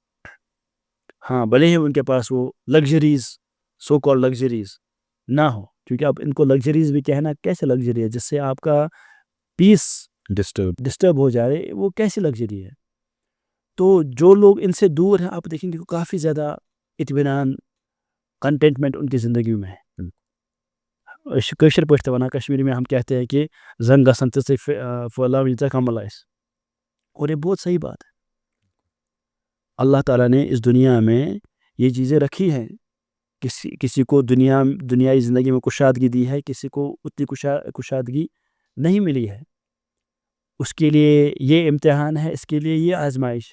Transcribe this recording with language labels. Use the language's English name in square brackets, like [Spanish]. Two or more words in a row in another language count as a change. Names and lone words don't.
[Urdu] ہاں بھلے ہی ان کے پاس وہ لگژریز، [English] so call luxuries [Urdu] نہ ہو، کیونکہ اب ان کو لگژریز بھی کہنا کیسے لگژری ہے جس سے آپ کا پیس ڈسٹرب ہو جائے، وہ کیسی لگژری ہے. تو جو لوگ ان سے دور ہیں آپ دیکھیں گے کافی زیادہ اطمینان، کنٹینٹمنٹ ان کی زندگی میں ہے. [Kashmiri] کشر پٲٹھۍ وَنان [Urdu] کشمیری میں ہم کہتے ہیں کہ [Kashmiri] زنگ گژھن تِژٕے پھٲلاوٕنۍ ژےٚ کمل آسہِ، [Urdu] اور یہ بہت صحیح بات ہے. اللہ تعالیٰ نے اس دنیا میں یہ چیزیں رکھی ہیں. کسی کو دنیائی زندگی میں کشادگی دی ہے، کسی کو اتنی کشادگی نہیں ملی ہے. اس کے لیے یہ امتحان ہے، اس کے لیے یہ آزمائش.